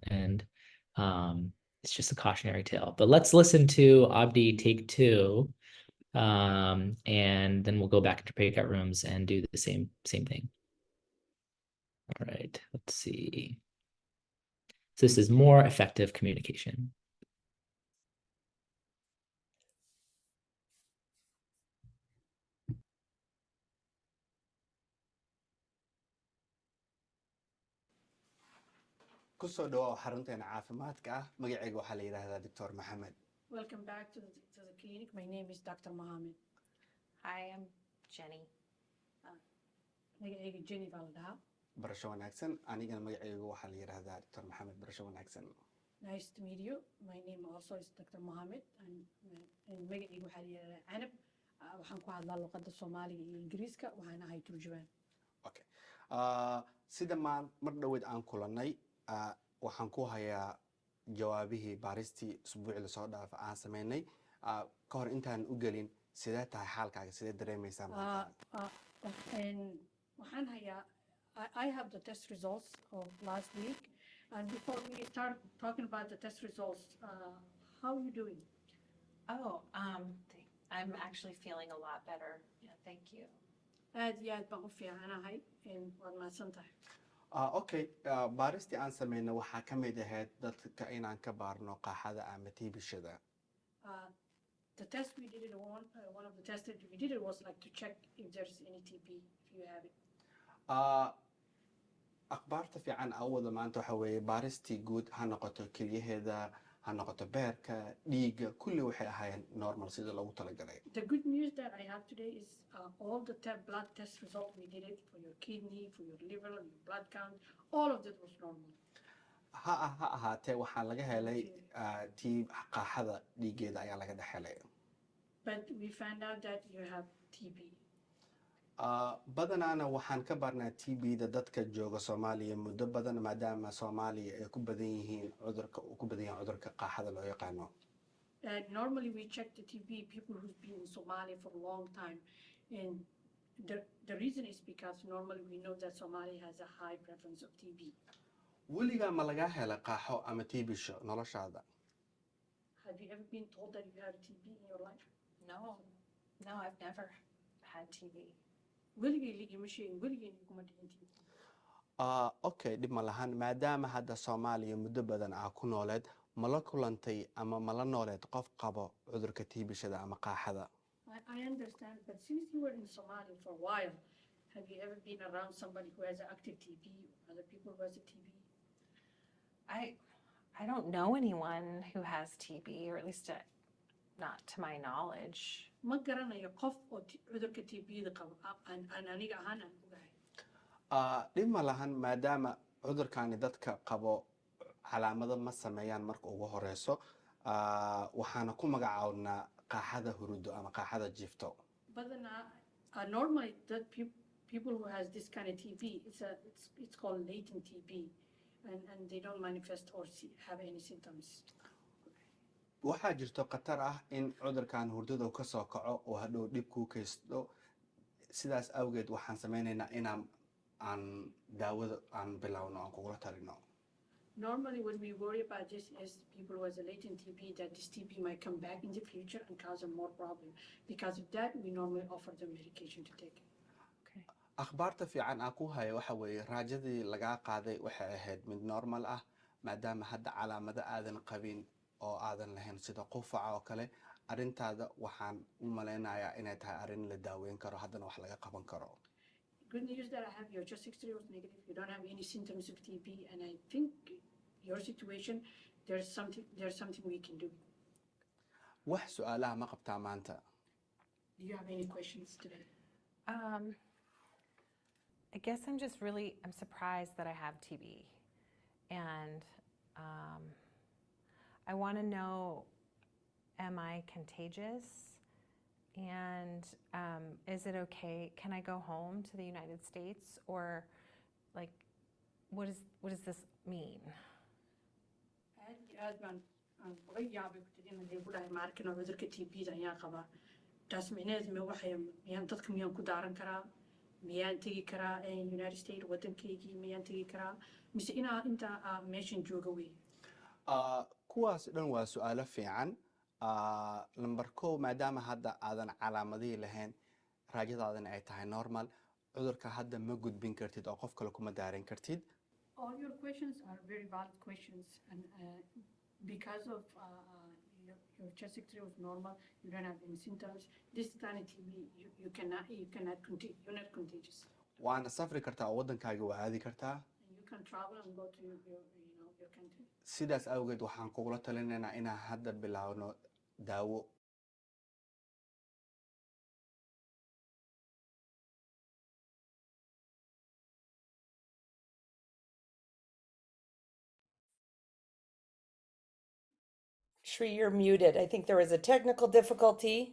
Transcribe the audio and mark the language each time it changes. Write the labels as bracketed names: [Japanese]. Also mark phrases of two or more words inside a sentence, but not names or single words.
[English] And it's just a cautionary tale. But let's listen to Abdi take 2. And then we'll go back into breakout rooms and do the same thing. All right, let's see. So this is more effective communication. [Somali] kusoo dhawaw xarunteena caafimaadka ah magacayga waxaa la yidhaahdaa Dr. Mohammed. [English] Welcome back to the clinic. My name is Dr. Mohammed. Hi, I'm Jenny. [Somali] Magacayga Jenny baa la dhahaa. barasho wanaagsan anigana magacayga waxaa la yidhaahdaa Dr. Mohammed barasho wanaagsan. [English] Nice to meet you. My name also is Dr. Mohammed and [Somali] magacayga waxaa la yidhahdaa Canab. Waxaan ku hadlaa luqadda Soomaaliga iyo Ingiriiska waxaan ahay turjubaan. Okay. Sida mar dhaweed aan kulannay waxaan ku hayaa jawaabihii baaristii usbuucii lasoo dhaaf aan sameynay ka hor intaan u gelin sidee tahay xaalkaaga sidee dareemaysaa maanta waxaan hayaa [English] I have the test results of last week, and before we start talking about the test results, how are you doing? Oh, I'm actually feeling a lot better. Yeah, thank you. [Somali] Aad iyo aad baan u fiicanahay waad mahadsan tahay. Okay, baaristii aan sameynay waxaa ka mid ahayd dadka inaan ka baarno qaaxada ama tiibishada. [English] The test we did one of the tests that we did was like to check if there's any TB, if you have it. [Somali] Akhbaarta fiican awooda maanta waxa weeye baaristii guud ha noqoto keliyaheeda ha noqoto beerka dhiigga kulli waxay ahaayeen normal sida loogu talagalay. [English] The good news that I have today is all the blood test results we did it for your kidney, for your liver, your blood count, all of that was normal. [Somali] ha ahaatee waxaa laga helay tii qaaxada dhiiggeeda ayaa laga dhex helay. [English] But we found out that you have TB. [Somali] badanaana waxaan ka barnaa TB-da dadka jooga Soomaaliya muddo badan maadaama Soomaaliya ay ku badan yihiin cudurka qaaxada loo yaqaano. [English] Normally we check the TB people who've been in Somalia for a long time, and the reason is because normally we know that Somalia has a high prevalence of TB. [Somali] weligaa ma laga helay qaaxo ama TB-sho noloshaada? [English] Have you ever been told that you have TB in your life? No, no, I've never had TB. [Somali] Weligay ligama sheegin, weligay iguma dhicin TB. Okay, dhib ma lahan maadaama hadda Soomaaliya muddo badan ku nooleed ma la kulantay ama ma la nooleed qof qabo cudurka TB-shada ama qaaxada? [English] I understand, but since you were in Somalia for a while, have you ever been around somebody who has active TB or other people who has a TB? I don't know anyone who has TB, or at least not to my knowledge. [Somali] Ma garanayo qof oo cudurka TB-da qabo aan aniga ahaan aan ogahay. dhib ma lahan maadaama cudurkani dadka qabo calaamado ma sameeyaan marka ugu horeyso waxaana ku magacaabnaa qaaxada hurudo ama qaaxada jiifto. [English] Badanaa normally that people who has this kind of TB, it's called latent TB, and they don't manifest or have any symptoms. [Somali] waxaa jirto khatar ah in cudurkan hurdada ka soo kaco oo hadhow dhib ku kaysto sidaas awgeed waxaan sameynaynaa inaan daawada aan bilowno aan kugula talino. [English] Normally when we worry about this is people who has a latent TB, that this TB might come back in the future and cause them more problem. Because of that, we normally offer them medication to take. Okay. [Somali] akhbaarta fiican aan ku hayo waxa weeye raajadii lagaa qaaday waxay ahayd mid normal ah maadaama hadda calaamado aadan qabin oo aadan lahayn sida qufaca oo kale arintaada waxaan u maleynayaa inay tahay arin la daaweyn karo haddana wax laga qaban karo. [English] Good news that I have your chest X-ray was negative. You don't have any symptoms of TB, and I think your situation there's something we can do. [Somali] wax su'aalaha ma qabtaa maanta? [English] Do you have any questions today? I guess I'm surprised that I have TB, and I want to know, am I contagious? And is it okay? Can I go home to the United States, or like, what does this mean? [Somali] aad baan uga yaabay ku tiri inay ku dhahay markan cudurka TB-da ayaa qaba. Taas micnaheedu miyaan dadka miyaan ku daaran karaa? Miyaan tegi karaa United States waddankaygii miyaan tegi karaa? Mise inta meeshan jooga wey? kuwaas dhan waa su'aalo fiican. number 1 maadaama hadda aadan calaamadihii lahayn raajadaadana ay tahay normal cudurka hadda ma gudbin kartid oo qof kale kuma daarin kartid. [English] All your questions are very valid questions, and because of your chest X-ray was normal, you don't have any symptoms. This kind of TB, you're not contagious. [Somali] waana safri kartaa oo waddankaaga waa aadi kartaa. [English] And you can travel and go to your country. [Somali] sidaas awgeed waxaan kugula talinaynaa inaan hadda bilaawno daawo. [English] Shri, you're muted. I think there was a technical difficulty.